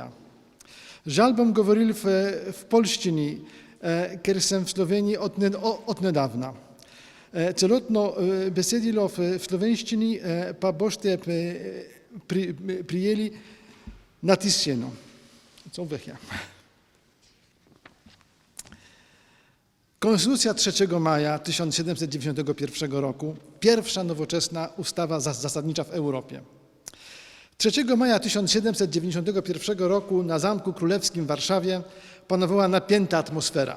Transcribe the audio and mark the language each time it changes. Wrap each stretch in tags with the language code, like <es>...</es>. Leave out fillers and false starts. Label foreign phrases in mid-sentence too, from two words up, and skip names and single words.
<sl>Žal bom govoril v poljščini, ker sem v Sloveniji od nedavna. Celotno besedilo v slovenščini pa boste prijeli natisnjeno.</sl> <pl>Konstytucja 3 maja 1791 roku, pierwsza nowoczesna ustawa zasadnicza w Europie. 3 maja 1791 roku na Zamku Królewskim w Warszawie panowała napięta atmosfera.</pl>